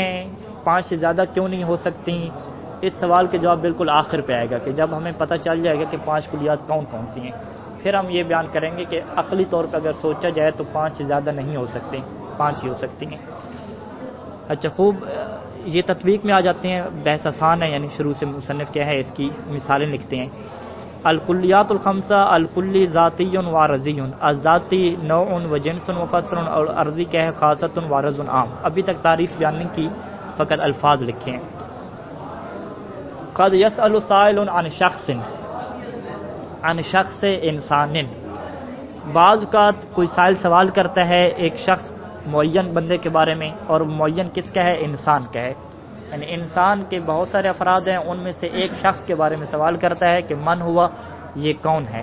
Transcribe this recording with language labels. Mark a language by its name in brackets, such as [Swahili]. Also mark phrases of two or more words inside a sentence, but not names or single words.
[Urdu] 5 سے زیادہ کیوں نہیں ہو سکتی؟ اس سوال کے جواب بالکل آخر پہ آئے گا کہ جب ہمیں پتہ چل جائے گا کہ 5 کلیات کون کون سی ہیں، پھر ہم یہ بیان کریں گے کہ عقلی طور پہ اگر سوچا جائے تو 5 سے زیادہ نہیں ہو سکتے، 5 ہی ہو سکتی ہیں. اچھا خوب، یہ تطبیق میں آ جاتے ہیں. بحث آسان ہے، یعنی شروع سے مصنف کیا ہے اس کی مثالیں لکھتے ہیں. [Arabic] الکلیات الخمسہ، الکلی ذاتی و عرضی. الذاتی نوع و جنس و فصل، [Urdu] اور عرضی کیا ہے [Arabic] خاصۃ و عرض عام. [Urdu] ابھی تک تعریف بیان نہیں کی، فقط الفاظ لکھے ہیں. [Arabic] قد یسأل سائل عن شخص، عن شخص انسان. [Urdu] بعض اوقات کوئی سائل سوال کرتا ہے ایک شخص معین بندے کے بارے میں، اور معین کس کا ہے؟ انسان کا ہے. یعنی انسان کے بہت سارے افراد ہیں، ان میں سے ایک شخص کے بارے میں سوال کرتا ہے کہ [Arabic] من ہوا، [Urdu] یہ کون ہے.